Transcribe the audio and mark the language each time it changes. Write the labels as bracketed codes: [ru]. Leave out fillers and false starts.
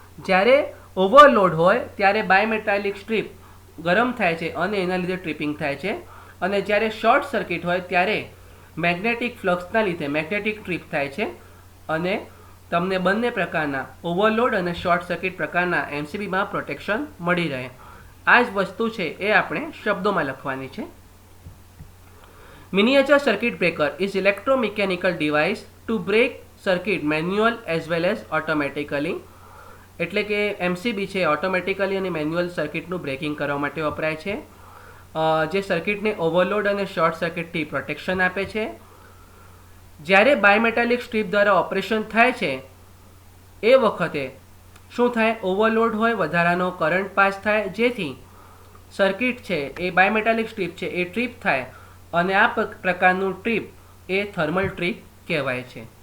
[gu] જ્યારે ઓવરલોડ હોય ત્યારે બાયમેટાલિક સ્ટ્રીપ ગરમ થાય છે અને એના લીધે ટ્રિપિંગ થાય છે, અને જ્યારે શોર્ટ સર્કિટ હોય ત્યારે મેગ્નેટિક ફ્લક્સના લીધે મેગ્નેટિક ટ્રીપ થાય છે, અને તમને બંને પ્રકારના ઓવરલોડ અને શોર્ટ સર્કિટ પ્રકારના MCBમાં પ્રોટેક્શન મળી રહે. આ જ વસ્તુ છે એ આપણે શબ્દોમાં લખવાની છે. [en] Miniature circuit breaker is electromechanical device to break circuit manual as well as automatically. [gu] એટલે કે MCB છે ઓટોમેટિકલી અને મેન્યુઅલ સર્કિટનું બ્રેકિંગ કરવા માટે વપરાય છે, જે સર્કિટને ઓવરલોડ અને શોર્ટ સર્કિટથી પ્રોટેક્શન આપે છે. જ્યારે બાયમેટાલિક સ્ટ્રીપ દ્વારા ઓપરેશન થાય છે એ વખતે શું થાય, ઓવરલોડ હોય, વધારાનો કરંટ પાસ થાય, જેથી સર્કિટ છે એ બાયમેટાલિક સ્ટ્રીપ છે એ ટ્રીપ થાય, અને આ પ્રકારનું ટ્રીપ એ થર્મલ ટ્રીપ કહેવાય છે.